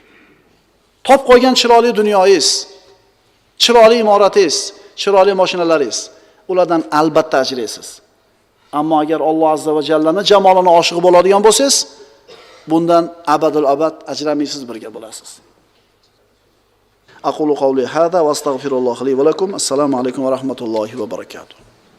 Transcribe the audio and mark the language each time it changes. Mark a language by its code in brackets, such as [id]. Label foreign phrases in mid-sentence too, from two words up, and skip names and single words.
[uz] Top qo'ygan chiroyli dunyoyingiz, chiroyli imoratingiz, chiroyli mashinalaringiz, ulardan albatta ajraysiz. Ammo agar Alloh [ar] عز وجل [uz] jamolini oshiq bo'ladigan bo'lsangiz, bundan [ar] أبد الأبد [uz] ajramaysiz, birga bo'lasiz. [ar] أقول قولي هذا وأستغفر الله لي ولكم. السلام عليكم ورحمة الله وبركاته.